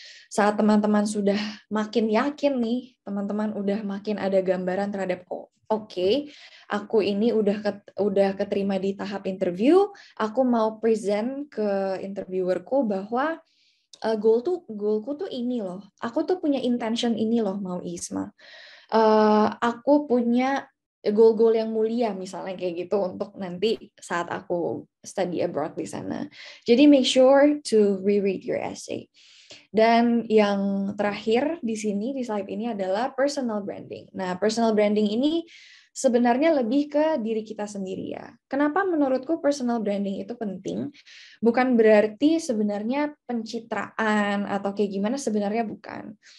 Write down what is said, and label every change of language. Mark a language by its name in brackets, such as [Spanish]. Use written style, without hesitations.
[Indonesian] Saat teman-teman sudah makin yakin nih, teman-teman udah makin ada gambaran terhadap oke, aku ini udah keterima di tahap interview, aku mau present ke interviewerku bahwa goalku tuh ini loh. Aku tuh punya intention ini loh mau ISMA. Aku punya goal-goal yang mulia misalnya kayak gitu untuk nanti saat aku study abroad di sana. [English] Jadi make sure to reread your essay. [Indonesian] Dan yang terakhir di sini di slide ini adalah personal branding. Nah, personal branding ini sebenarnya lebih ke diri kita sendiri ya. Kenapa menurutku personal branding itu penting? Bukan berarti sebenarnya pencitraan atau kayak gimana, sebenarnya bukan.